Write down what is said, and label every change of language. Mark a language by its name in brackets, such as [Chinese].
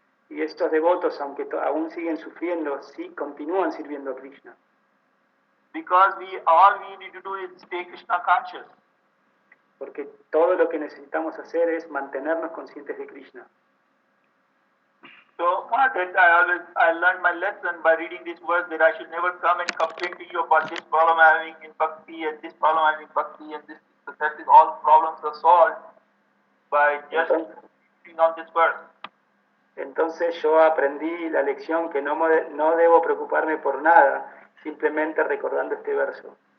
[Spanish] Y estos devotos, aunque aún siguen sufriendo, sí continúan sirviendo a Krishna. [English] Because all we need to do is stay Krishna conscious. [Spanish] Porque todo lo que necesitamos hacer es mantenernos conscientes de Krishna. [English] So Margaret, I learned my lesson by reading this verse that I should never come and complain to you about this problem I'm having in bhakti and this problem I'm having in bhakti and this. So that is all problems are solved by just reading on this verse. [Spanish] Entonces yo aprendí la lección que no debo preocuparme por nada, simplemente recordando este verso.